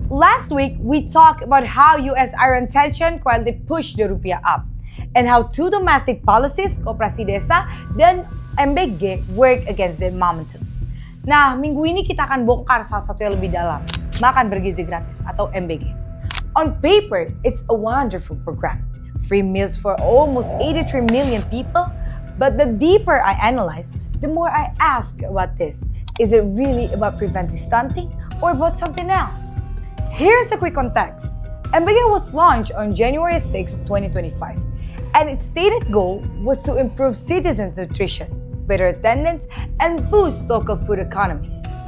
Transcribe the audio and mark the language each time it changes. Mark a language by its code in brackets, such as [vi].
[en] Last week, we talked about how US iron tension quietly pushed the rupiah up and how two domestic policies, Koperasi Desa dan MBG, work against the momentum. [id] Nah, minggu ini kita akan bongkar salah satu yang lebih dalam, makan bergizi gratis atau MBG. [en] On paper, it's a wonderful program. Free meals for almost 83 million people. But the deeper I analyze, the more I ask about this. Is it really about preventing stunting or about something else? Here's a quick context. MBG was launched on January 6, 2025, and its stated goal was to improve citizens' nutrition, better attendance, and boost local food economies.